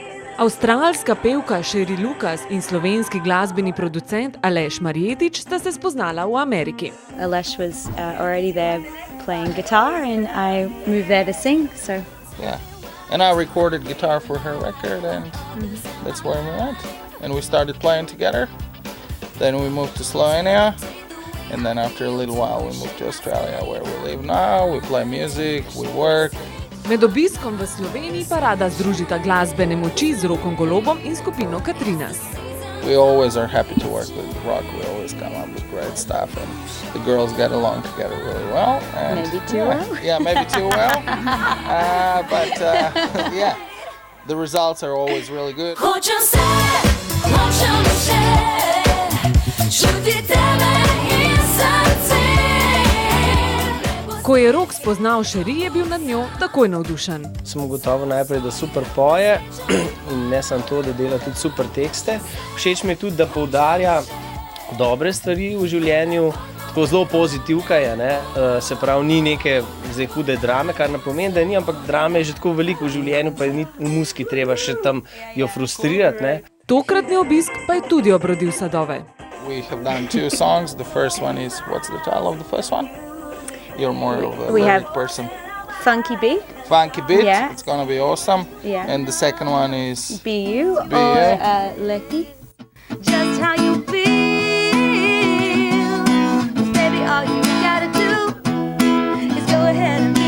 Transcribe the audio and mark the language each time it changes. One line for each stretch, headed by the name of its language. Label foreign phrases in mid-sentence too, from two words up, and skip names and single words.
Slovenian: Avstralska pevka Sherry Lucas in slovenski glasbeni producent Aleš Marjetič sta se spoznala v Ameriki.
English: Aleš was already there playing guitar and I moved there to sing, so. Yeah, and I recorded guitar for her record and that's where we went. And we started playing together. Then we moved to Slovenia. And then after a little while we moved to Australia where we live now. We play music, we work.
Slovenian: Med obiskom v Sloveniji pa rada združita glasbene moči z Rokom Golobom in skupino Katrinas.
English: We always are happy to work with Rock. We always come up with great stuff and the girls get along together really well. And Maybe too well. Yeah, maybe too well. But yeah, the results are always really good.
Slovenian: Ko je Rok spoznal Sherry, je bil nad njo takoj navdušen. Sem ugotovil najprej, da super poje in ne samo to, da dela tudi super tekste. Všeč mi je tudi, da poudarja dobre stvari v življenju, tako zelo pozitivka je, ne? Se pravi, ni neke zdaj hude drame, kar ne pomeni, da ni, ampak drame je že tako veliko v življenju, pa je ni v muski treba še tam jo frustrirati, ne? Tokratni obisk pa je tudi obrodil sadove.
English: We have done 2 songs. The first one is, what's the title of the first one? You're more of a lyric person. Funky Beat, Funky Beat, Yeah. it's gonna be awesome. Yeah. And the second one is Be You, Be or You. Lucky. Just how you feel, baby, all you gotta do is go ahead